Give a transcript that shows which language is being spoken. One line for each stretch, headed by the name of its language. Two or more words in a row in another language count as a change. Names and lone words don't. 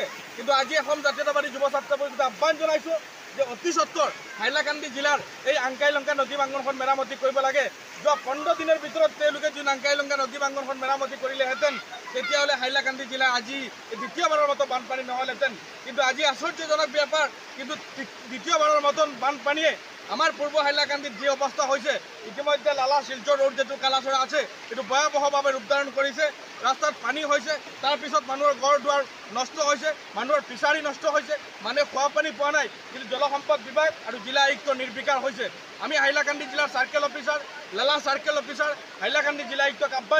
Assamese: কিন্তু আজি অসম জাতীয়তাবাদী যুৱ ছাত্ৰ পৰিষদে আহ্বান জনাইছোঁ যে অতি সত্তৰ হাইলাকান্দি জিলাৰ এই আংকাই লংকা নদী বাংগনখন মেৰামতি কৰিব লাগে। যোৱা 15 দিনৰ ভিতৰত তেওঁলোকে যদি আংকাই লংকা নদী বাংগনখন মেৰামতি কৰিলেহেঁতেন, তেতিয়াহ'লে হাইলাকান্দি জিলা আজি দ্বিতীয়বাৰৰ মতো বানপানী নহ'লহেঁতেন। কিন্তু আজি আশ্চৰ্যজনক ব্যাপাৰ, কিন্তু দ্বিতীয়বাৰৰ মতন বানপানীয়ে
Bangla: আমার পূর্ব হাইলাকান্দিত যে অবস্থা হয়েছে
Assamese: ইতিমধ্যে লালা শিলচর রোড যেটো কালাচৰা আছে এটো ভয়াবহভাৱে ৰূপধাৰণ কৰিছে ৰাস্তাত পানী হৈছে তাৰপিছত মানুহৰ ঘৰ দুৱাৰ নষ্ট হৈছে মানুহৰ ফিচাৰী নষ্ট হৈছে মানুহে খোৱা পানী পোৱা নাই কিন্তু জলসম্পদ বিভাগ আৰু জিলা আয়ুক্ত নিৰ্বিকাৰ হৈছে আমি হাইলাকান্দি জিলাৰ
English: circle officer
Assamese: লালা
English: circle officer
Assamese: হাইলাকান্দি জিলা আয়ুক্তক আহ্বান